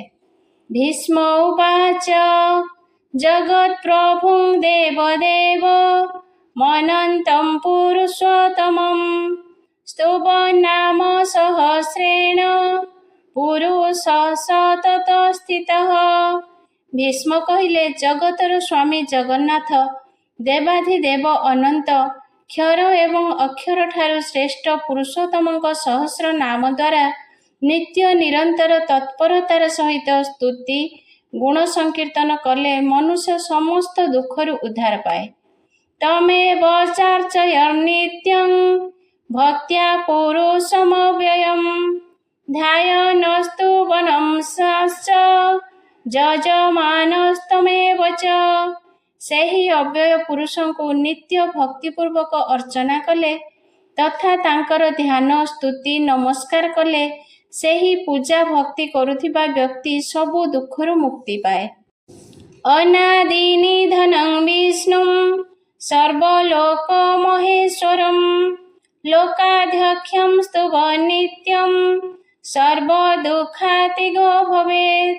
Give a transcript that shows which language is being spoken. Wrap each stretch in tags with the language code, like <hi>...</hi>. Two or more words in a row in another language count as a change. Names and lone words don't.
<sa>ଭୀଷ୍ମ ଉବାଚ ଜଗତ୍ପ୍ରଭୁଂ ଦେବଦେବ ମନନ୍तं ପୁରୁଷୋତ୍ତମଂ ସ୍ତୁବନ୍ନାମ ସହସ୍ରେଣ ପୁରୁଷଃ ସତତ ସ୍ଥିତଃ।</sa> <or>ଭୀଷ୍ମ କହିଲେ, ଜଗତର ସ୍ୱାମୀ ଜଗନ୍ନାଥ ଦେବାଧିଦେବ ଅନନ୍ତ କ୍ଷର ଏବଂ ଅକ୍ଷର ଠାରୁ ଶ୍ରେଷ୍ଠ ପୁରୁଷୋତ୍ତମଙ୍କ ସହସ୍ର ନାମ ଦ୍ୱାରା ନିତ୍ୟ ନିରନ୍ତର ତତ୍ପରତାର ସହିତ ସ୍ତୁତି ଗୁଣ ସଂକୀର୍ତ୍ତନ କଲେ ମନୁଷ୍ୟ ସମସ୍ତ ଦୁଖରୁ ଉଦ୍ଧାର ପାଏ।</or> <sa>तमेव चार्चय नित्यं भक्त्या पुरुषमव्ययम् ध्यायनस्तु वनंश्च यजमानस्तमेव च।</sa> <or>ସେହି ଅବ୍ୟୟ ପୁରୁଷଙ୍କୁ ନିତ୍ୟ ଭକ୍ତିପୂର୍ବକ ଅର୍ଚ୍ଚନା କଲେ ତଥା ତାଙ୍କର ଧ୍ୟାନ ସ୍ତୁତି ନମସ୍କାର କଲେ ସେହି ପୂଜା ଭକ୍ତି କରୁଥିବା ବ୍ୟକ୍ତି ସବୁ ଦୁଃଖରୁ ମୁକ୍ତି ପାଏ।</or> <sa>ଅନାଦି ନିଧନଂ ବିଷ୍ଣୁଂ ସର୍ବଲୋକ ମହେଶ୍ୱରଂ ଲୋକାଧ୍ୟକ୍ଷଂ ସ୍ତୁବ ନିତ୍ୟଂ ସର୍ବଦୁଃଖାତିଗୋ ଭବେତ୍।</sa>